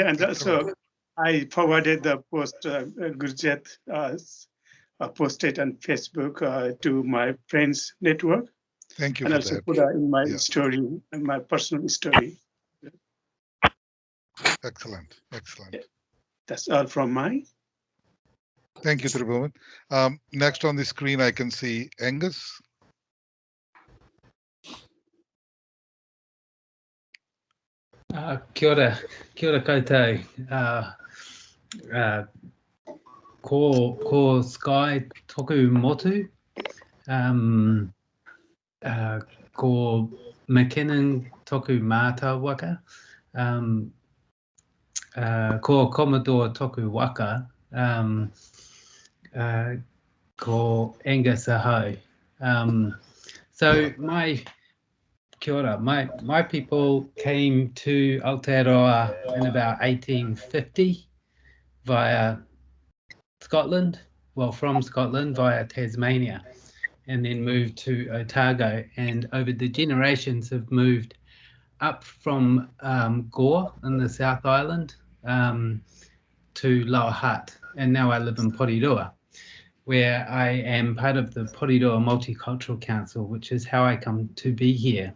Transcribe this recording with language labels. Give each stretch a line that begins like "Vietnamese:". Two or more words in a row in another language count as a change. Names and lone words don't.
English: And also I forwarded the post Gurjat posted on Facebook to my friends network. Thank you and for also that. put in my story, and my personal story. Excellent, excellent. That's all from mine. Thank you, Tribhuvan. Next on the screen, I can see Angus.
Māori: Kia ora koutou. Ko Sky toku motu. Ko McKinnon toku mata waka. Ko Commodore toku waka. Ko Angus aho. So kia ora,
English: my people came to Aotearoa in about 1850 via Scotland, well, from Scotland via Tasmania, and then moved to Otago, and over the generations have moved up from Gore in the South Island to Lower Hutt, and now I live in Porirua, where I am part of the Porirua Multicultural Council, which is how I come to be here.